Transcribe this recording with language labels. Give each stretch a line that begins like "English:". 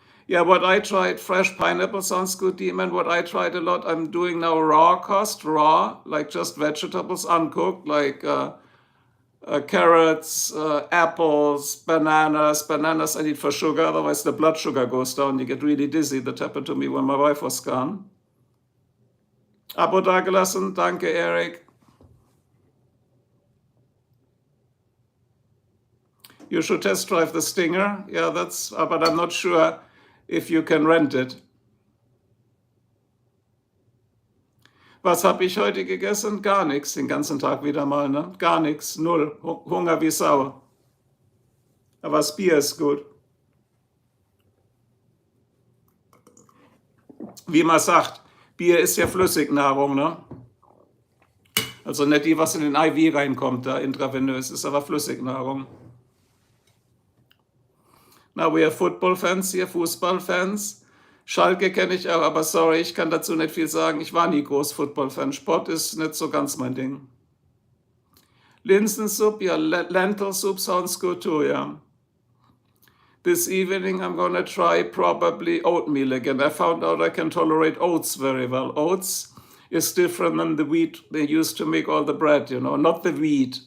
English: Yeah, what I tried, fresh pineapple sounds good, Demon. What I tried a lot, I'm doing now raw, like just vegetables, uncooked, like carrots, apples, bananas. Bananas I need for sugar, otherwise the blood sugar goes down. You get really dizzy. That happened to me when my wife was gone.
German: Abo dagelassen, danke, Eric.
English: You should test drive the Stinger. Yeah, but I'm not sure if you can rent it.
German: Was habe ich heute gegessen? Gar nichts, den ganzen Tag wieder mal, ne? Gar nichts, null. Hunger wie Sau. Aber das Bier ist gut. Wie man sagt, Bier ist ja Flüssignahrung, ne? Also nicht die, was in den IV reinkommt, da intravenös, ist aber Flüssignahrung.
English: Now we have football fans
German: hier, Fußballfans. Schalke kenne ich auch, aber sorry, ich kann dazu nicht viel sagen. Ich war nie groß Football-Fan. Sport ist nicht so ganz mein Ding.
English: Linsensuppe, yeah, lentil soup sounds good too, yeah. This evening I'm gonna try probably oatmeal again. I found out I can tolerate oats very well. Oats is different than the wheat they use to make all the bread, you know. Not the wheat.